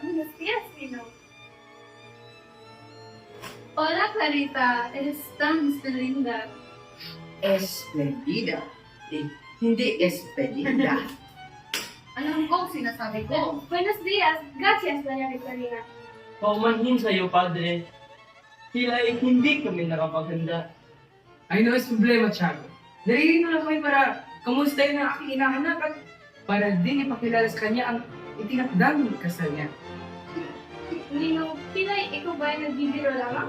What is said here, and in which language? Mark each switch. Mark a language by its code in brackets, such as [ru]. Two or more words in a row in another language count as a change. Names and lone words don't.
[es] Buenos días, Pino. Hola, Clarita. Eres tan linda. [tl] Esplendida. Hindi esplendida. Alam ko ang sinasabi ko. [es] Buenos días. Gracias, Doña Victorina. [tl] Paumanhin sa'yo, Padre. Tila ay hindi kami nakapaganda. [es] Ay, no es problema, Tiago. [tl] Naririnig lang kami para kamustahin ang aking inaanak at para din ipakilala sa kanya ang itinakdang kasal niya. Nino, Pinay, ikaw ba ay nagbibiro lamang?